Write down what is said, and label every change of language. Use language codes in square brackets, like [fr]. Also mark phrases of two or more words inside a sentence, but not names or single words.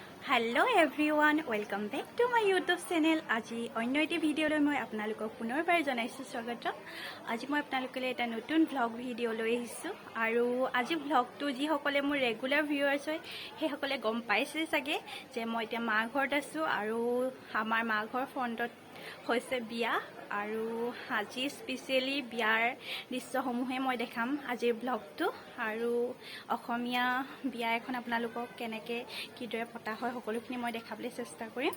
[en] Hello everyone welcome back to my YouTube channel. [as] আজি আন এটা ভিডিঅ' মই আপোনালোকক পুনৰবাৰ জনাইছো স্বাগতম। আজি মই আপোনালোকলৈ এটা নতুন ভ্লগ ভিডিঅ লৈ আহিছো আৰু আজি भ्लगটো যি সকলে মোৰ [en] regular viewers [as] হয় সেই সকলে গম পাইছে চাগে যে মই এতিয়া মা ঘৰত আছো আৰু আমাৰ মা ঘৰ ফ্ৰণ্টত হৈছে বিয়া আৰু আজি স্পেশালি বিয়াৰ দৃশ্যসমূহে মই দেখাম আজিৰ ব্লগটো আৰু অসমীয়া বিয়া এখন আপোনালোকক কেনেকৈ কিদৰে পতা হয় সকলোখিনি মই দেখাবলৈ চেষ্টা কৰিম।